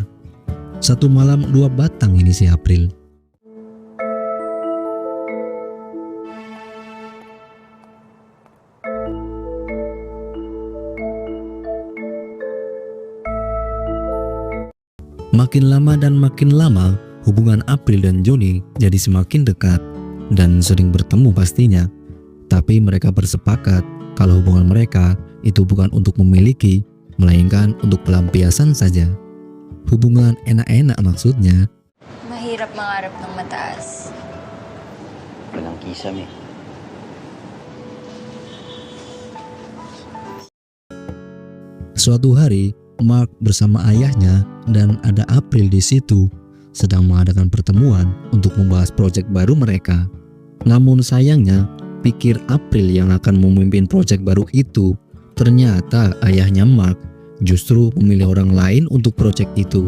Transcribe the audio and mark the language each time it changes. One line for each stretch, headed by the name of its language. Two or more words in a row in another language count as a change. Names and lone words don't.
Indonesian: Satu malam 2 batang ini si April. Makin lama dan makin lama, hubungan April dan Johnny jadi semakin dekat dan sering bertemu pastinya. Tapi mereka bersepakat kalau hubungan mereka itu bukan untuk memiliki, melainkan untuk pelampiasan saja. Hubungan enak-enak maksudnya.
Filipino: Mahirap mangarap ng mataas. Walang kisame.
Indonesian: Suatu hari, Mark bersama ayahnya dan ada April di situ sedang mengadakan pertemuan untuk membahas proyek baru mereka. Namun sayangnya, pikir April yang akan memimpin proyek baru itu, ternyata ayahnya Mark justru memilih orang lain untuk proyek itu.